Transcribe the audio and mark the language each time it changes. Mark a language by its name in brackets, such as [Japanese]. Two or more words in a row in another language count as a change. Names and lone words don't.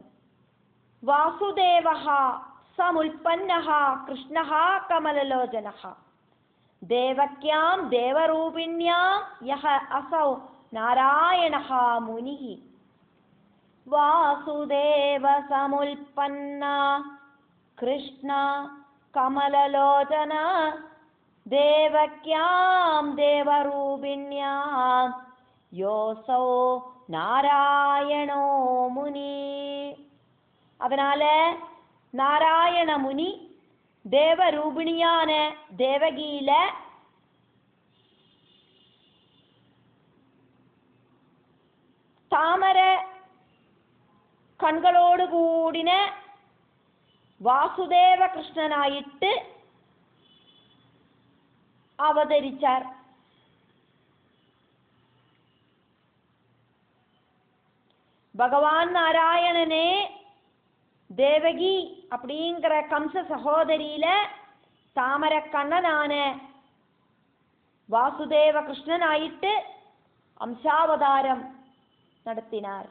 [Sanskrit] वासुदेवः समुत्पन्नः कृष्णः कमललोचनः देवक्यां देवरूपिण्यां यः असौ नारायणः मुनिः. वासुदेव समुत्पन्न कृष्ण कमललोचना देवक्यां देवरूपिण्यां योऽसौ नारायणो मुनि. [Tamil] அதனால நாராயண முனி தேவரூபிணியான தேவகியில தாமர கண்களோடு கூடின வாசுதேவ கிருஷ்ணனாயிட்டு அவதரிச்சார். பகவான் நாராயணனே தேவகி அப்படிங்கிற கம்ச சகோதரியில தாமர கண்ணனான வாசுதேவ கிருஷ்ணனாயிட்டு அம்சாவதாரம் நடத்தினார்.